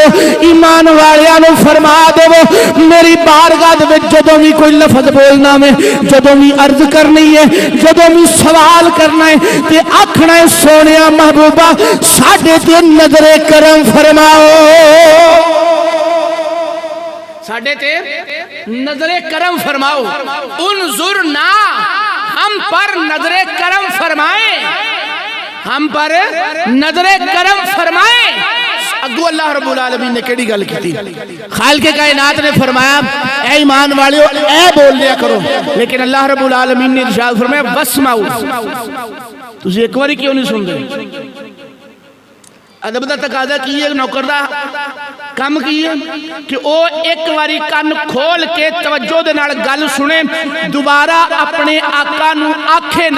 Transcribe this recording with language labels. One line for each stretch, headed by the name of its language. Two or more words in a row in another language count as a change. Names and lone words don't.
Punjabi: ਈਮਾਨ ਵਾਲਿਆਂ ਨੂੰ ਫ਼ਰਮਾ ਦੇਵੋ, ਮੇਰੀ ਬਾਰਗਾਹ ਦੇ ਵਿਚ ਜਦੋਂ ਭੀ ਕੋਈ ਲਫ਼ਜ਼ ਬੋਲਣਾ ਹੈ, ਜਦੋਂ ਭੀ ਅਰਜ਼ ਕਰਨੀ ਹੈ, ਜਦੋਂ ਭੀ ਸਵਾਲ ਕਰਨਾ ਹੈ ਤੇ ਆਖਣਾ ਹੈ, ਸੋਹਣਿਆ ਮਹਿਬੂਬਾ ਸਾਡੇ ਤੇ ਨਜ਼ਰੇ ਕਰਮ ਫ਼ਰਮਾਓ, ਸਾਡੇ ਤੇ ਨਜ਼ਰੇ ਕਰਮ ਫ਼ਰਮਾਓ, साडे ते नजरे करम फरमाओ।
Urdu: انظرنا، ہم پر نظرے کرم فرمائے، ہم پر نظرے کرم فرمائے, हम पर नजरे करम फरमाए।
Punjabi: ਅਗੂ ਅੱਲਾਹ
Arabic: رب العالمين
Punjabi: ਨੇ ਕੇਹੜੀ ਗੱਲ ਕੀ? ਖ਼ਾਲਿਕ ਕਾਇਨਾਤ ਨੇ ਫ਼ਰਮਾਇਆ, ਏ ਈਮਾਨ ਵਾਲਿਓ ਏ ਬੋਲ ਲਿਆ ਕਰੋ, ਲੇਕਿਨ ਅੱਲਾਹ
Arabic: رب العالمين
Punjabi: ਨੇ ਇਰਸ਼ਾਦ ਫ਼ਰਮਾਇਆ, ਵਸਮਾਊ, ਤੁਸੀ ਏਕ ਬਾਰੀ ਕਿਉਂ ਨਹੀਂ ਸੁਣਤੇ? ਅਦਬ ਦਾ ਤਕਾਜ਼ਾ ਕੀ ਹੈ, ਨੌਕਰ ਦਾ ਕਾਮ ਕੀ ਹੈ ਕਿ ਵੋ ਏਕ ਬਾਰੀ ਕਾਨ ਖੋਲ ਕੇ ਤਵੱਜੋ ਦੇ ਨਾਲ ਗੱਲ ਸੁਣੇ, ਦੋਬਾਰਾ ਅਪਣੇ ਆਕਾ ਨੂ ਆਖੇ ਨਾ।